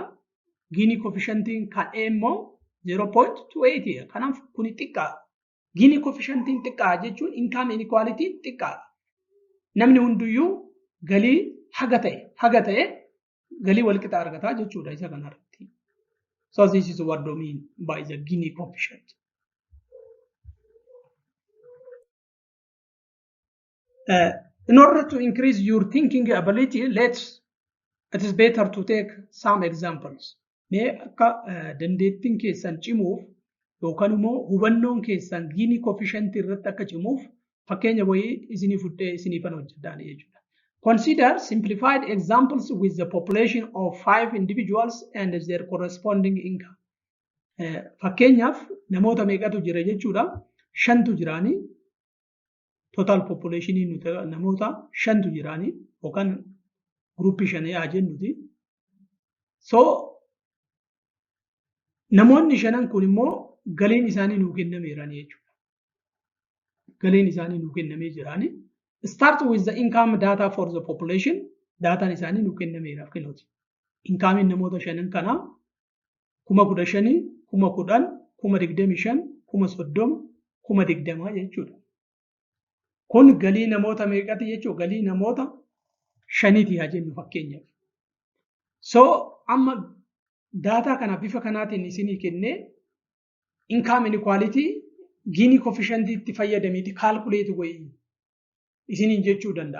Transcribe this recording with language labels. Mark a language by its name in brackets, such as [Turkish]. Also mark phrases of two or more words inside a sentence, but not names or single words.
[Oromo] Gini coefficientiin kan A immoo 0.28 yaa. Kanaaf kuni xiqqaa. Gini coefficientiin xiqqaa jechuun [English] income inequality'n [Oromo] xiqqaa. Namni hunduyyuu galii haga ta'e galii wal qixa argataa jechuudha isa kanarratti. [English] So this is what we mean by the Gini coefficient. In order to increase your thinking ability, it is better to take some examples. [Oromo] Mee akka dandeettiin keessan cimuuf yookaan immoo hubannoon keessan Gini coefficient irratti akka cimuuf fakkeenya wayii isinii fudhee isiniifan hojjedhaan jechuudha. [English] Consider simplified examples with the population of 5 individuals and their corresponding income. [Oromo] Fakkeenyaaf namoota meeqatu jira jechuudha. 5tu jiraanii [English] total population [Oromo] nuti namoota 5tu jiraanii yookaan gruppii 5 yaa jennuti. So namoonni 5 kun immoo galiin isaanii nuu kennameerani jechuudha. Galiin isaanii nuu kennamee jiraanii. [English] Start with the income data for the population. [Oromo] Daataan isaanii nuu kennameeraaf kennuuti. Income namoota 5 kanaa 15,000, 10,000, 25,000, 30,000, 20,000 jechuudha. Kun galii namoota meeqati jechuudha? Galii namoota 5ti haa jennu fakkeenyaaf. So amma daataa kana bifa kanaatiin isinii kennee [English] income inequality Gini coefficient [Oromo] itti fayyadameeti calculate wayii isiniin jechuu danda'a.